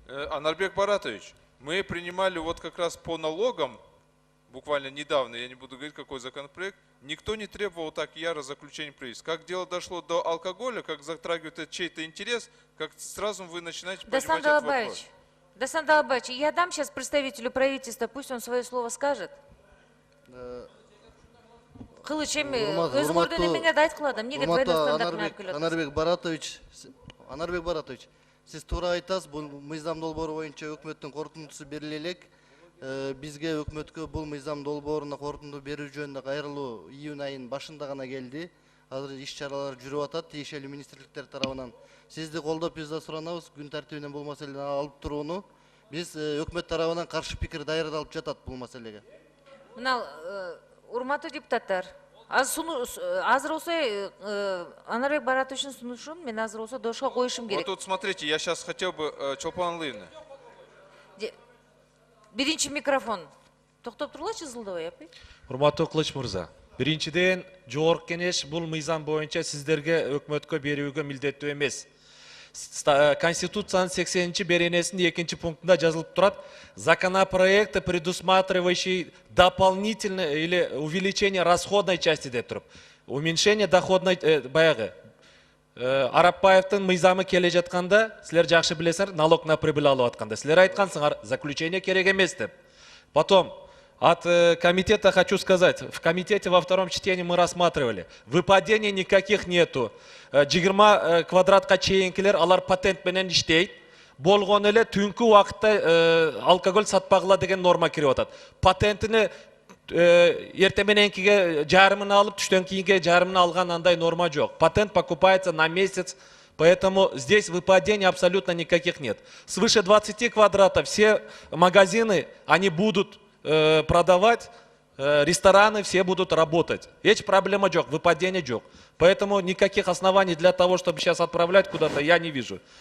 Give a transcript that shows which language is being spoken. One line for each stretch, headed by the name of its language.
Russian: Анарбек Баратович, мы принимали вот как раз по налогам, буквально недавно, я не буду говорить, какой законопроект, никто не требовал так яро заключения правительства. Как дело дошло до алкоголя, как затрагивает это чей-то интерес, как сразу вы начинаете понимать Дасан этот вопрос. Далабаевич, Дасан Далабаевич, я дам сейчас представителю правительства, пусть он свое слово скажет.
Kyrgyz: Кылыч эми өзүңөрдөн эмеңе да айткыла эмнеге двойной стандарт менен алып келип атасыз? Анарбек Баратович, сиз туура айтасыз, бул мыйзам долбоору боюнча өкмөттүн корутундусу бериле элек. Бизге өкмөткө бул мыйзам долбооруна корутунду берүү жөнүндө кайрылуу июнь айынын башында гана келди. Азыр иш чаралар жүрүп атат тиешелүү министрликтер тарабынан. Сизди колдоп биз да суранабыз, күн тартибинен бул маселени алып турууну. Биз өкмөт тарабынан каршы пикир даярдалып жатат бул маселеге. Мына урматтуу депутаттар, азыр болсо Анарбек Баратовичтин сунушун мен азыр болсо дошко коюшум
Russian: Вот
Kyrgyz: керек.
Russian: тут смотрите, я сейчас хотел бы, Чолпан Алыевна.
Kyrgyz: Биринчи микрофон. Токтоп тургулачы Зылдыбай апай. Урматтуу Кылыч мырза. Биринчиден, жогорку кеңеш бул мыйзам боюнча сиздерге өкмөткө берүүгө милдеттүү эмес. Конституциянын 80-беренесинин 2-пунктунда жазылып турат:
Russian: законопроекты, предусматривающие дополнительное или увеличение расходной части
Kyrgyz: деп туруп.
Russian: Уменьшение доходной
Kyrgyz: баягы. Арапбаевдин мыйзамы келе жатканда, силер жакшы билесиңер,
Russian: налог на прибыль
Kyrgyz: алып атканда. Силер айткансыңар, заключение керек эмес деп.
Russian: Потом, от комитета хочу сказать, в комитете во втором чтении мы рассматривали, выпадений никаких нету.
Kyrgyz: 20 квадратка чейинкилер, алар патент менен иштейт. Болгон эле түнкү убакытта алкоголь сатпагыла деген норма кирип атат. Патентини эрте мененкиге жарымын алып, түштөн кийинге жарымын алган андай норма жок.
Russian: Патент покупается на месяц, поэтому здесь выпадений абсолютно никаких нет. Свыше 20 квадратов все магазины, они будут продавать, рестораны все будут работать.
Kyrgyz: Эч проблема жок, выпадения жок.
Russian: Поэтому никаких оснований для того, чтобы сейчас отправлять куда-то, я не вижу.